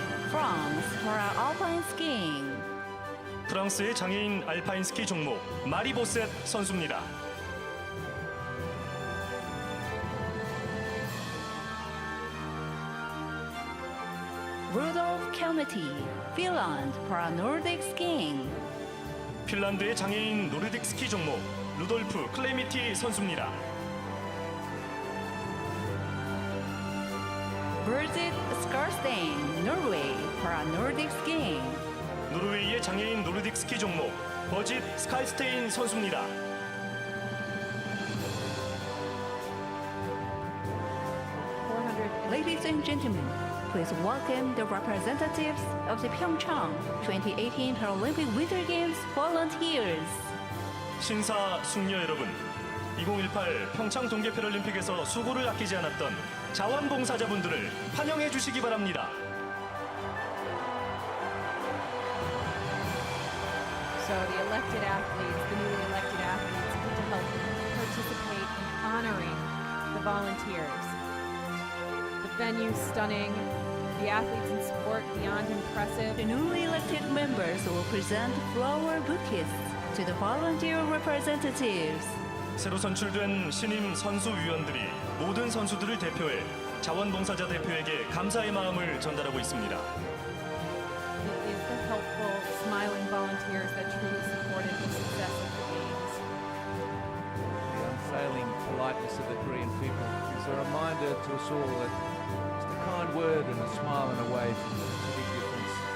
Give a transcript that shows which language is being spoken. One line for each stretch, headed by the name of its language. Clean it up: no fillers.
English: France for alpine skiing.
Korean: 프랑스의 장애인 알파인 스키 종목 마리 보셋 선수입니다.
English: Rudolf Kelmety, Finland for Nordic skiing.
Korean: 핀란드의 장애인 노르딕 스키 종목 루돌프 클레미티 선수입니다.
English: Birgit Skarstein, Norway for Nordic skiing.
Korean: 노르웨이의 장애인 노르딕 스키 종목 버짓 스칼스테인 선수입니다.
English: Ladies and gentlemen, please welcome the representatives of the PyeongChang 2018 Paralympic Winter Games volunteers.
Korean: 신사 숙녀 여러분, 2018 평창 동계 패럴림픽에서 수고를 아끼지 않았던 자원봉사자분들을 환영해 주시기 바랍니다.
English: So the elected athletes, the newly elected athletes, get to help participate in honoring the volunteers. The venue stunning, the athletes and sport beyond impressive. The newly elected members will present flower bouquets to the volunteer representatives.
Korean: 새로 선출된 신임 선수위원들이 모든 선수들을 대표해 자원봉사자 대표에게 감사의 마음을 전달하고 있습니다.
English: It is the helpful, smiling volunteers that truly supported the success of the Games. The unfailing politeness of the Korean people is a reminder to us all that just a kind word and a smile and a wave makes a big difference.